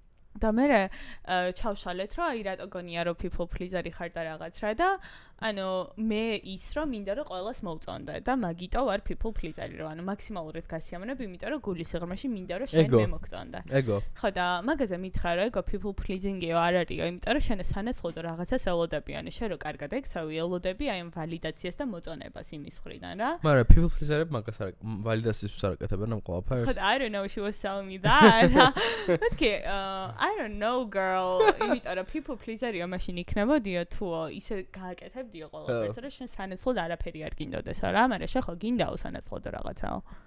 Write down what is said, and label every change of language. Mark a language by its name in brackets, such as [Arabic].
[Georgian] და მე ჩავშალეთ რომ აი რატო გონია რომ people pleaser-ი ხარ და რაღაც რა და ანუ მე ის რომ მინდა რომ ყველას მოვწონდე და მაგიტო ვარ people pleaser-ი რომ ანუ მაქსიმალურად გასიამოვნებ იმიტომ რომ გულის სიღრმეში მინდა რომ შენ მე მოგწონდე. ეგო. ხო და მაგაზე მითხრა რომ ეგო people pleasing-ი არ არისო იმიტომ რომ შენ სანაცვლოდ რაღაცას ელოდები ანუ შენ რო კარგად ეგცავი ელოდები აი ამ ვალიდაციას და მოწონებას იმის მხრიდან რა. მაგრამ people pleaser-ები მაგას არ ვალიდაციას არ აკეთებენ ამ ყველაფერს. ხო [English] I don't know she was telling me that. Okay, I don't know girl. [Georgian] იმიტომ რომ people pleaser-ი მაშინ იქნებოდიო თუ ისე გააკეთებდიო ყველაფერს, რომ შენ სანაცვლოდ არაფერი არ გინდოდეს რა, მაგრამ შენ ხო გინდაო სანაცვლოდ რაღაცაო.